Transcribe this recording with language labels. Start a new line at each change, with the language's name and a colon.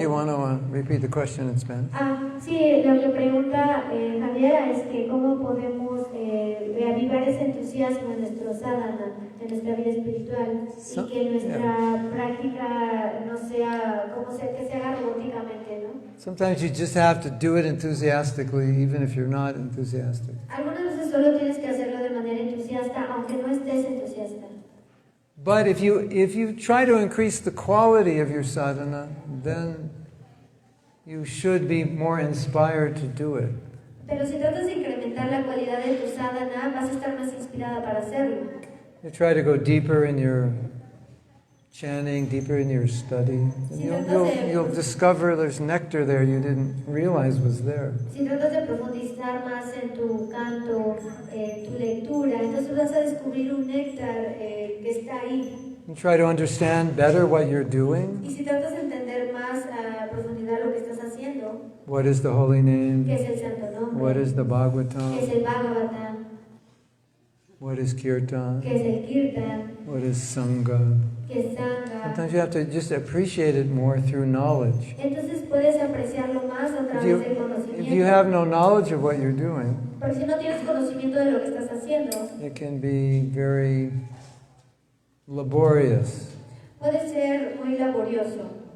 English: You want to repeat the question in Spanish?
Spanish: Sí, lo que pregunta Javiera es que cómo podemos reavivar ese entusiasmo en nuestro sadhana, en nuestra vida espiritual, y que nuestra práctica no sea, que se haga robóticamente, ¿no?
English: Sometimes you just have to do it enthusiastically, even if you're not enthusiastic.
Spanish: Algunas veces solo tienes que hacerlo de manera entusiasta, aunque no estés entusiasta.
English: But if you try to increase the quality of your sadhana, then you should be more inspired to do it.
Spanish: Pero si tratas de incrementar la cualidad de tu sadhana, vas a estar más inspirada para hacerlo.
English: You try to go deeper in your chanting, deeper in your study, and you'll discover there's nectar there you didn't realize was there.
Spanish: Si tratas de profundizar más en tu canto, tu lectura, entonces vas a descubrir un néctar que está ahí.
English: You try to understand better what you're doing.
Spanish: Y si tratas de entender más a profundidad lo que estás haciendo,
English: What is the holy name?
Spanish: ¿qué es el santo nombre?
English: What is the
Spanish: ¿Qué es
English: Bhagavatam?
Spanish: el Bhagavatam?
English: What is kirtan?
Spanish: ¿Qué es el Kirtan?
English: What is sangha?
Spanish: ¿Qué es Sangha?
English: Sometimes you have to just appreciate it more through knowledge.
Spanish: Entonces puedes apreciarlo más a través del conocimiento.
English: If you have no knowledge of what you're doing,
Spanish: Porque si no tienes conocimiento de lo que estás haciendo,
English: it can be very laborious.
Spanish: puede ser muy laborioso.